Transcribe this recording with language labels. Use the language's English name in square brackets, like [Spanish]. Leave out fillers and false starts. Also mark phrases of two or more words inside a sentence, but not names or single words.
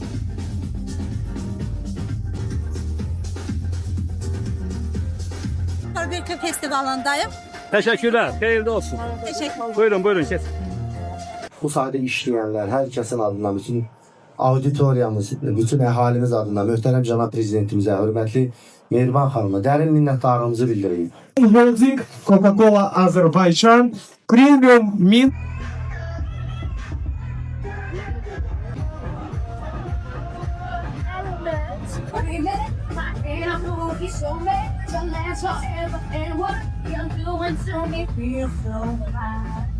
[Azerbaijani] Barbekü festivalındayım. Təşəkkürlər, xeyirli olsun. [Turkish] Teşekkür ederim. [Azerbaijani] Buyurun, kes. Bu sahada işleyenler, herkesin adına, bütün auditoriyamız, bütün əhalimiz adına, möhtərəm cənab prezidentimizə, hörmətli Mehriban xanıma dərin minnətdarlığımızı bildireyim. Holding Coca-Cola Azerbaycan Premium Mint [English] And I'm gonna be so mad to last forever. And what you're doing to me feels so right.